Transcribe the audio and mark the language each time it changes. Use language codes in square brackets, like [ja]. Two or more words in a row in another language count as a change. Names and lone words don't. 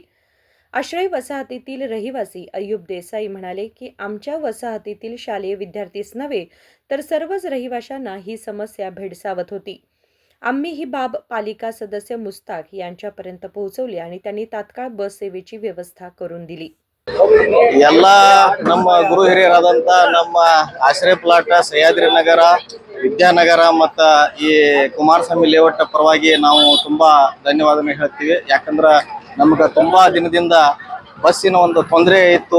[mr] आश्रय वसाहतीतील रहिवासी अय्यूब देसाई म्हणाले की आमच्या वसाहतीतील शालेय विद्यार्थीच नव्हे तर सर्वच रहिवाशांना ही समस्या भेडसावत होती। आम्ही ही बाब पालिका सदस्य मुस्ताक यांच्यापर्यंत पोहोचवली आणि त्यांनी तात्काळ बस सेवेची व्यवस्था करून दिली। [kn] ಎಲ್ಲ ನಮ್ಮ ಗುರು ಹಿರಿಯರಾದಂತ ನಮ್ಮ ಆಶ್ರಯ ಪ್ಲಾಟ್ ಸಹ್ಯಾದ್ರಿ ನಗರ ವಿದ್ಯಾನಗರ ಮತ್ತು ಈ ಕುಮಾರಸ್ವಾಮಿ ಲೇಔಟ್ ಪರವಾಗಿ ನಾವು ತುಂಬಾ ಧನ್ಯವಾದನೆ ಹೇಳ್ತೀವಿ। ಯಾಕಂದ್ರೆ ನಮಗೆ ತುಂಬಾ ದಿನದಿಂದ ಬಸ್ಸಿನ ಒಂದು ತೊಂದರೆ ಇತ್ತು।